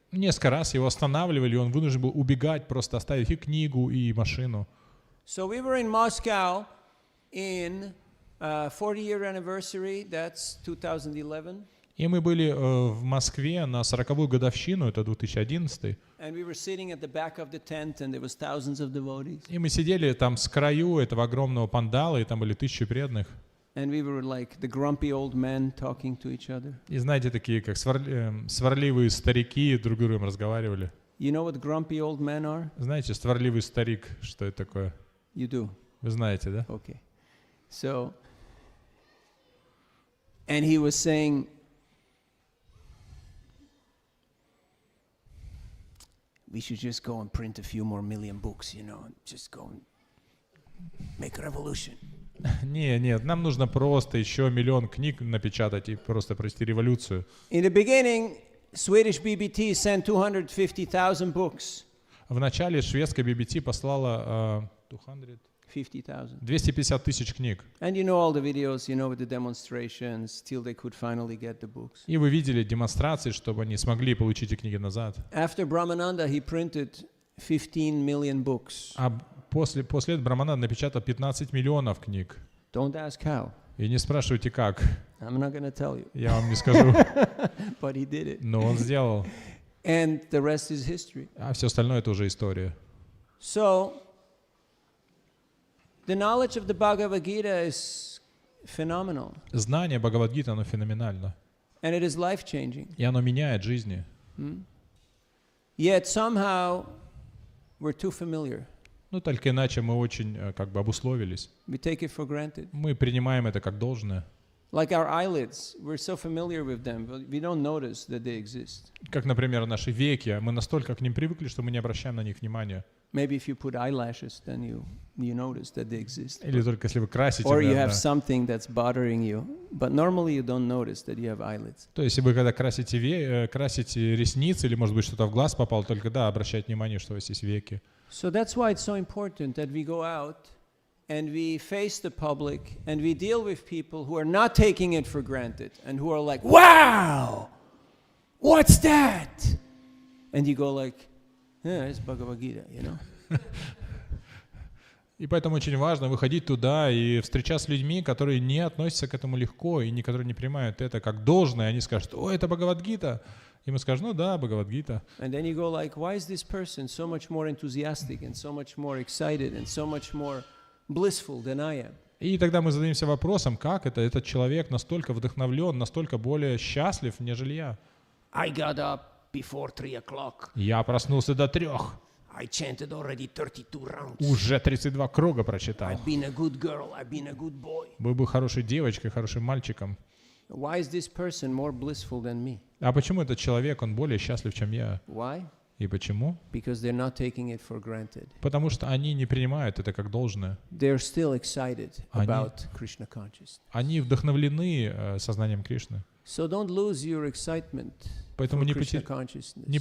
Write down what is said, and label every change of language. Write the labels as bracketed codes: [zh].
[ru] Несколько раз его останавливали, и он вынужден был убегать, просто оставить и книгу, и машину. [en] So we were in Moscow in 40-year anniversary, that's 2011. [ru] И мы были в Москве на 40-ю годовщину, это 2011. [en] And we were sitting at the back of the tent, and there was thousands of devotees. [ru] И мы сидели там с краю этого огромного пандала, и там были 1000 преданных. [en] And we were like the grumpy old men talking to each other. [ru] И знаете, такие как сварливые старики друг с другом разговаривали. [en] You know what grumpy old men are? [ru] Знаете, сварливый старик, что это такое? [en] You do. [ru] Вы знаете, да? [en] Okay. So, and he was saying, we should just go and print a few more million books, you know, and just go and make a revolution. [ru] Нет, нам нужно просто еще 1 миллион книг напечатать и просто провести революцию. [en] In the beginning, Swedish BBT sent 250,000 books. [ru] В начале шведская BBT послала 250 тысяч книг. [en] And you know all the videos, you know, with the demonstrations, till they could finally get the books. [ru] И вы видели демонстрации, чтобы они смогли получить эти книги назад. [en] After Brahmananda, he printed 15 million books. [ru] А после этого Брамананда напечатал 15 миллионов книг. [en] Don't ask how. [ru] И не спрашивайте как. [en] I'm not going to tell you. [ru] Я вам не скажу. [en] But he did it. [ru] Но он сделал. [en] And the rest is history. [ru] А все остальное это уже история. [en] So, the knowledge of the Bhagavad Gita is phenomenal. [ru] Знание Бхагавад-гиты, оно феноменально. [en] And it is life-changing. [ru] И оно меняет жизни. [en] Yet somehow we're too familiar. [ru] Ну, только иначе мы очень как бы обусловились. [en] We take it for granted. [ru] Мы принимаем это как должное. [en] Like our eyelids, we're so familiar with them, but we don't notice that they exist. [ru] Как, например, наши веки. Мы настолько к ним привыкли, что мы не обращаем на них внимания. [en] Maybe if you put eyelashes, then you notice that they exist. [ru] Или только если вы красите. [en] Or you [ru] наверное. [en] have something that's bothering you, but normally you don't notice that you have eyelids. [ru] То есть, если вы когда красите ресницы, или, может быть, что-то в глаз попало, только да, обращать внимание, что у вас есть веки. [en] So that's why it's so important that we go out and we face the public and we deal with people who are not taking it for granted and who are like, wow, what's that? And you go like, yeah, it's Bhagavad Gita, you know. [ru] И поэтому очень важно выходить туда и встречаться с людьми, которые не относятся к этому легко и которые не принимают это как должное. Они скажут, о, это Бхагавад-гита. И мы скажем, ну да, Бхагавад-гита. [en] And then you go like, why is this person so much more enthusiastic and so much more excited and so much more blissful than I am? [ru] И тогда мы задаемся вопросом, как это этот человек настолько вдохновлен, настолько более счастлив, нежели я. [en] I got up before 3 o'clock. [ru] Я проснулся до 3. [en] I chanted already 32 rounds. [ru] Уже 32 круга прочитал. [en] I've been a good girl, I've been a good boy. [ru] Был хорошей девочкой, хорошим мальчиком. [en] Why is this person more blissful than me? [ru] А почему этот человек, он более счастлив, чем я? [en] Why? [ru] И почему? [en] Because they're not taking it for granted. [ru] Потому что они не принимают это как должное. [en] They're still excited about Krishna consciousness. [ru] Они вдохновлены сознанием Кришны. [en] So don't lose your excitement [ru] Поэтому [en] for [ru] не [en] Krishna consciousness.